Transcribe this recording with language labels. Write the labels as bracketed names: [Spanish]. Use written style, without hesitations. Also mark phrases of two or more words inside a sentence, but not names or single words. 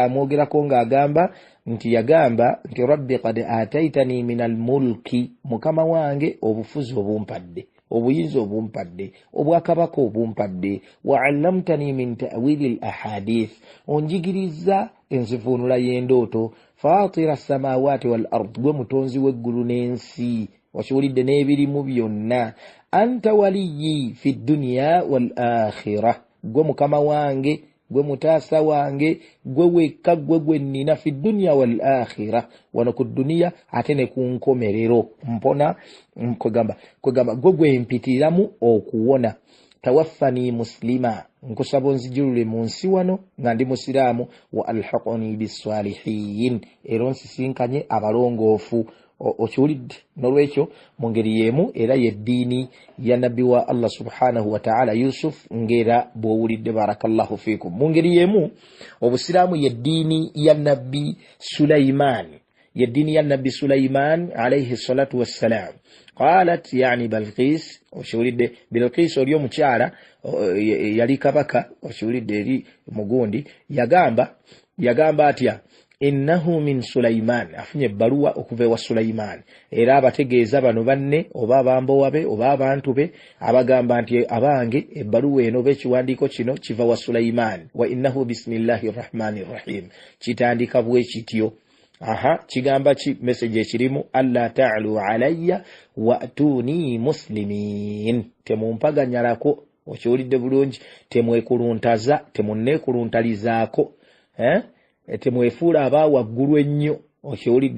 [Ganda] amwogerako ng'agamba nti yagamba nti [Arabic] رب قد آتيتني من الملك [Ganda] mukama wange obufuzi obumpadde obuyinza obumpadde obwakabaka obumpadde [Arabic] وعلمتني من تأويل الأحاديث [Ganda] onjigiriza enzivuunula y'endooto [Arabic] فاطر السماوات والأرض [Ganda] gwe mutonzi w'eggulu n'ensi wakiwulidde n'ebirimu byonna [Arabic] أنت وليي في الدنيا والآخرة [Ganda] gwe mukama wange gwe mutaasa wange gwe wekka gwe nnina [Arabic] في الدنيا وال [Ganda] akhirah wano ku duniya ate ne ku nkomerero mpona kwegamba gwe mpitiramu okuwona [Arabic] توفني مسلما [Ganda] nkusaba onzijulule mu nsi wano nga ndi musiraamu [Arabic] وألحقني بالصالحين [Ganda] era onsisinkanye abalongoofu okiwulidde nolwekyo mu ngeri y'emu era yeddiini ya nabbi wa Allah [Arabic] سبحانه وتعالى [Ganda] Yusuf ngera bw'owulidde [Arabic] بارك الله فيكم [Ganda] mu ngeri y'emu obusiraamu yeddiini ya nabbi Sulaiman yeddiini ya nabbi Sulaiman [Arabic] عليه الصلاة والسلام قالت [Ganda] yani Balqis okiwulidde Balqis oli omukyala yali kabaka okiwulidde eri mugundi yagamba atya [Arabic] إنه من سليمان [Ganda] afunye ebbaluwa okuva ewa Sulaiman era abategeeza bano banne oba abambowabe oba abantu be abagamba nti abange ebbaluwa eno oba ekiwandiiko kino kiva wa Sulaiman [Arabic] وإنه بسم الله الرحمن الرحيم [Ganda] kitandika bwe kityo kigamba ki message ekirimu [Arabic] ألا تعلوا علي وأتوني مسلمين [Ganda] temumpaganyalako okiwulidde bulungi temwekuluntaza temunneekuluntalizaako temwefuula abaawaggulu ennyo okiwulidde